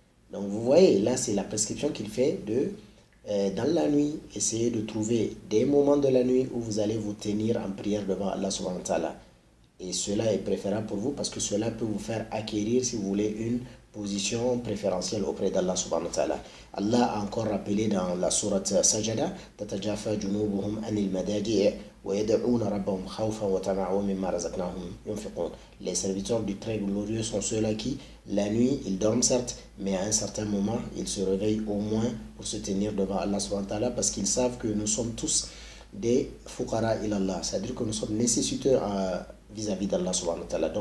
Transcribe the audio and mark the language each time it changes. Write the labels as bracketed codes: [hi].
[fr] Donc vous voyez, là c'est la prescription qu'il fait dans la nuit, essayez de trouver des moments de la nuit où vous allez vous tenir en prière devant Allah subhanahu wa ta'ala. Et cela est préférable pour vous parce que cela peut vous faire acquérir, si vous voulez, une position préférentielle auprès d'Allah subhanahu wa ta'ala. Allah a encore rappelé dans la sourate Sajada, [ar] تَتَجَافَى جُنُوبُهُمْ عَنِ الْمَضَاجِعِ وَيَدْعُونَ رَبَّهُمْ خَوْفًا وَطَمَعًا وَمِمَّا رَزَقْنَاهُمْ يُنْفِقُونَ. [fr] Les serviteurs du très glorieux sont ceux-là qui, la nuit, ils dorment certes, mais à un certain moment, ils se réveillent au moins pour se tenir devant Allah subhanahu wa ta'ala parce qu'ils savent que nous sommes tous des [ar] fuqara ilallah, [fr] c'est-à-dire que nous sommes nécessiteux vis-à-vis d'Allah subhanahu wa ta'ala.